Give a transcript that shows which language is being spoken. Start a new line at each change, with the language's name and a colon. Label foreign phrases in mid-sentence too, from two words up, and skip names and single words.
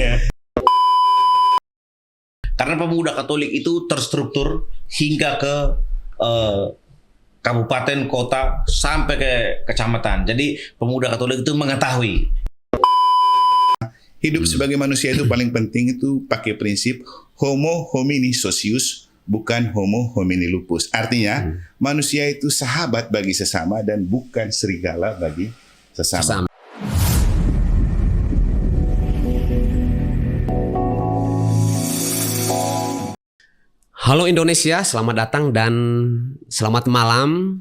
Indonesian: Karena pemuda Katolik itu terstruktur hingga ke kabupaten, kota, sampai ke kecamatan. Jadi pemuda Katolik itu mengetahui. Hidup sebagai manusia itu paling penting itu pakai prinsip
Latin: homo homini socius,
Indonesian: bukan
Latin: homo homini lupus.
Indonesian: Artinya manusia itu sahabat bagi sesama dan bukan serigala bagi sesama. Halo Indonesia, selamat datang dan selamat malam.